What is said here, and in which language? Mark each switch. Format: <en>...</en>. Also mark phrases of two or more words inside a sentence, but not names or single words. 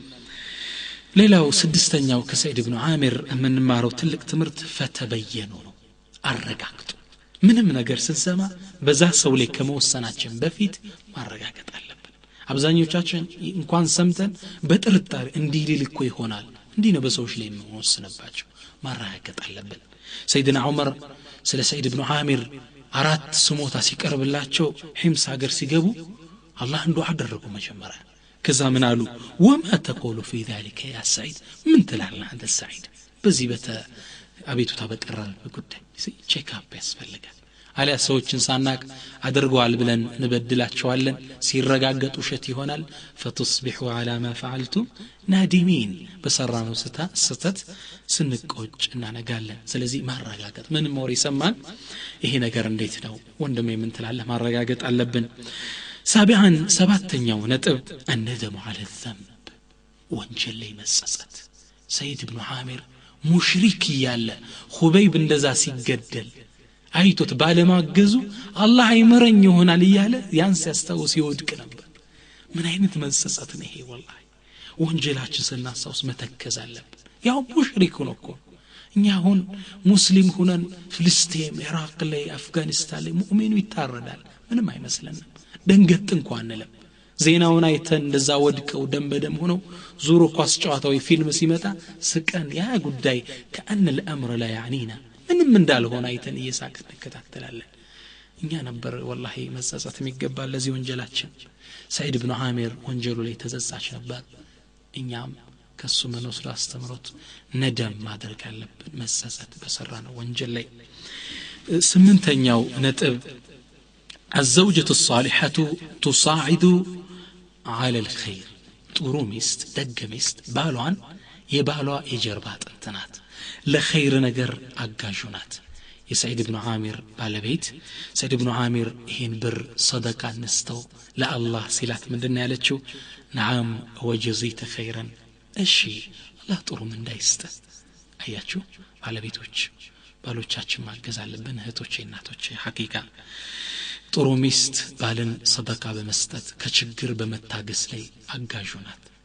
<am>ሌላው ስድስተኛው ከሰዒድ ኢብኑ አሚር የምንማረው ትልቅ ትምህርት ፈተበየኑ ነው አረጋግጡ ምንም ነገር ስንሰማ በዛ ሰው ላይ ከመወሰናችን በፊት ማረጋገጥ አለብን አብዛኞቻችን እንኳን ሰምተን በጥርጣሬ እንዲህ ሊልኮ ይሆናል እንዲህ ነው በሰዎች ላይ የምንወስንባቸው ማረጋገጥ አለብን ሰይድና ዑመር ስለ ሰዒድ ኢብኑ አሚር አራት ስሞታ ሲቀርብላቸው ሒምስ ሀገር ሲገቡ አላህ እንዶ አደረጉ መጀመሪያ ከዛ ምን አሉ</am> <ar>وما تقول في ذلك يا سعيد</ar> <am>ምን ትላለህ አንተ ሰዒድ በዚህ አቤቱታ በቀረበ ጉዳይ</am> <en>check up</en> <am>ያስፈልጋል አሊያ ሰዎችን ሳናቅ አድርገዋል ብለን እንበድላቸዋለን ሲረጋገጡ ሸት ይሆናል</am> <ar>فتصبحوا على ما فعلتم نادمين</ar> <am>በሰራነው ስተት ስንቆጭ እናነጋለን ስለዚህ ማረጋገጥ ምን ሞር ይሰማል ይሄ ነገር እንዴት ነው ወንድሜ ምን ትላለህ ማረጋገጥ አለብን ሳቢዓን ሰባተኛው ነጥብ</am> <ar>الندم على الذنب</ar> <am>ወንጀል ላይ መጸጸት ሰዒድ ኢብኑ አሚር ሙሽሪክ ያለ ኹበይብ እንደዛ ሲገደል አይቶት ባለማገዙ አላህ አይመረኝ ይሆናል ይያለ ያን ሲያስታውስ ይወድቅ ነበር ምን አይነት መጸጸት ነው ይሄ ወላሂ ወንጀላችን ስናሳውስ መተከዝ አለብን ያው ሙሽሪክ ነው እኮ እኛ አሁን ሙስሊም ሆነን ፍልስጤም ኢራቅ ላይ አፍጋኒስታን ላይ ሙእሚኑ ይታረዳል ምንም አይመስለንም ደንገጥ እንኳን አንለም ዜናውን አይተን እንደዛ ወድቀው ደም በደም ሆነው ዙሮ ኳስ ጨዋታው ፊልም ሲመጣ ስቀን ያ ጉዳይ ከአን</am> <ar>الامر لا يعنينا</ar> <am>ምንም እንዳልሆነ አይተን እየሳቅን እንከታተላለን እኛ ነበር والله መጸጸት የሚገባል ለዚህ ወንጀላችን ሰዒድ ኢብኑ ዓሚር ወንጀሉ ላይ ተጸጻች ነበር እኛም ከሱ መኖስላ አስተምሮት ነደም ማድረግ አለብን መጸጸት በሰራነው ወንጀል ላይ ስምንተኛው ነጥብ</am> <ar>الزوجة الصالحة تصاعد على الخير</ar> <am>ጥሩ ሚስት ደግ ሚስት ባሏን የባሏ የጀርባ አጥንት ናት ለኸይር ነገር አጋዥ ናት የሰዒድ ኢብኑ ዓሚር ባለቤት ሰዒድ ኢብኑ ዓሚር ይሄን ብር ሰደቃ ነስተው ለአላህ ሲላት ምንድነው ያለችው</am> <ar>نعم وجزيت خيرا</ar> <am>እሺ አላህ ጥሩ ምንዳ ይስጥ አያችሁ ባለቤቶች ባሎቻችን ማገዝ አለብን እህቶቼ እናቶቼ ሐቂቃ ጥሩ ሚስት ባልን ሰደቃ በመስጠት ከችግር በመታገስ ላይ አጋዥ ናት</am>